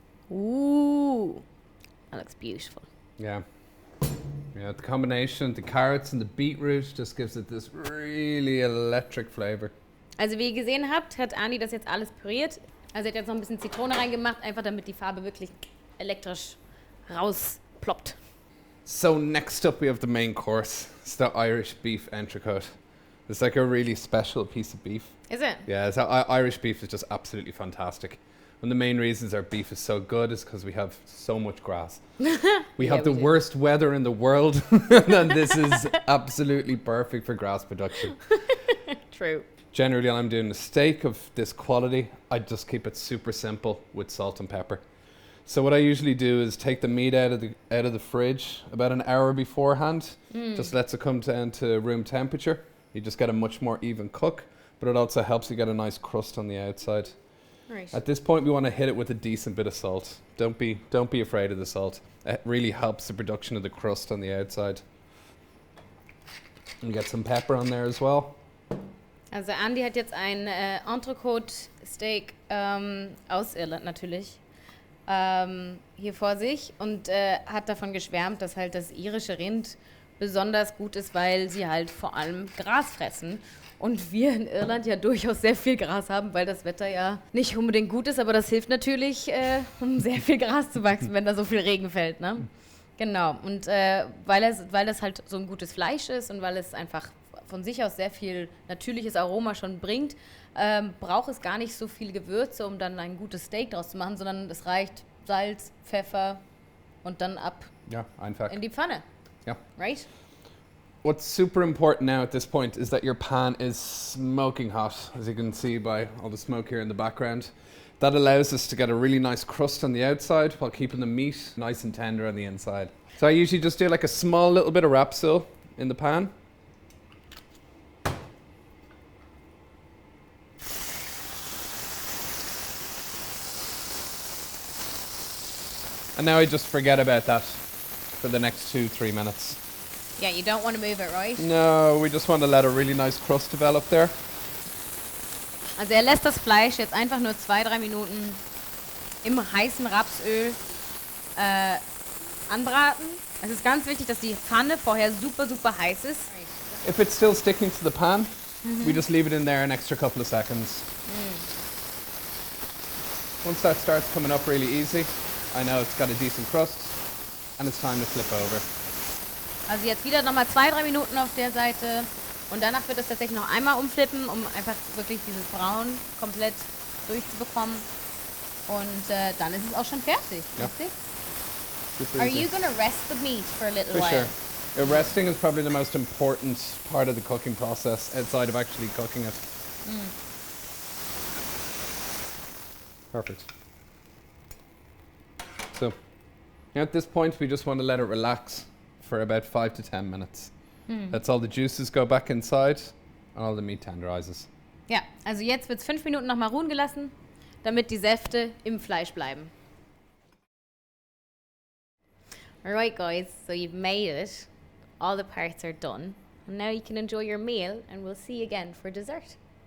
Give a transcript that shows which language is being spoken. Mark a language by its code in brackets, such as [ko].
[en] Ooh, that looks beautiful. Yeah. Yeah, the combination of the carrots and the beetroot just gives it this really electric flavor. [de] Also wie ihr gesehen habt, hat Andi das jetzt alles püriert. Also er hat jetzt noch ein bisschen Zitrone reingemacht, einfach damit die Farbe wirklich elektrisch rausploppt. [en] So next up we have the main course. It's the Irish beef entrecote. It's like a really special piece of beef. Is it? Yeah, so Irish beef is just absolutely fantastic. One of the main reasons our beef is so good is because we have so much grass. We have the worst weather in the world, and this is absolutely perfect for grass production. True. Generally, when I'm doing a steak of this quality, I just keep it super simple with salt and pepper. So what I usually do is take the meat out of the fridge about an hour beforehand. Just lets it come down to room temperature. You just get a much more even cook, but it also helps you get a nice crust on the outside. Right. At this point, we want to hit it with a decent bit of salt. Don't be afraid of the salt. It really helps the production of the crust on the outside. And get some pepper on there as well. [de] Also Andi hat jetzt ein Entrecote-Steak aus Irland natürlich hier vor sich und hat davon geschwärmt, dass halt das irische Rind besonders gut ist, weil sie halt vor allem Gras fressen. Und wir in Irland ja durchaus sehr viel Gras haben, weil das Wetter ja nicht unbedingt gut ist, aber das hilft natürlich, um sehr viel Gras zu wachsen, wenn da so viel Regen fällt, ne? Genau, und weil das halt so ein gutes Fleisch ist und weil es einfach von sich aus sehr viel natürliches Aroma schon bringt, braucht es gar nicht so viel Gewürze, um dann ein gutes Steak draus zu machen, sondern es reicht Salz, Pfeffer und dann ab einfach in die Pfanne. Ja. [en] Right? What's super important now at this point is that your pan is smoking hot, as you can see by all the smoke here in the background. That allows us to get a really nice crust on the outside while keeping the meat nice and tender on the inside. So I usually just do like a small little bit of Rapeseed in the pan. And now I just forget about that for the next 2-3 minutes. Yeah, you don't want to move it, right? No, we just want to let a really nice crust develop there. [de] Also er lässt das Fleisch jetzt einfach nur 2-3 Minuten im heißen Rapsöl anbraten. Es ist ganz wichtig, dass die Pfanne vorher super, super heiß ist. [en] If it's still sticking to the pan, we just leave it in there an extra couple of seconds. Once that starts coming up really easy, I know it's got a decent crust and it's time to flip over. [de] Also jetzt wieder nochmal 2-3 Minuten auf der Seite und danach wird es tatsächlich noch einmal umflippen, um einfach wirklich dieses Braun komplett durchzubekommen. Und dann ist es auch schon fertig. Ja. Richtig? [en] Super Are easy. you gonna rest the meat for a little For while? sure. Resting is probably the most important part of the cooking process outside of actually cooking it. Perfect. So, at this point, we just want to let it relax for about 5 to 10 minutes. That's all the juices go back inside and all the meat tenderizes. [de] Ja, also jetzt wird es 5 Minuten nochmal ruhen gelassen, damit die Säfte im Fleisch bleiben. [en] Alright guys, so you've made it. All the parts are done. And now you can enjoy your meal and we'll see you again for dessert.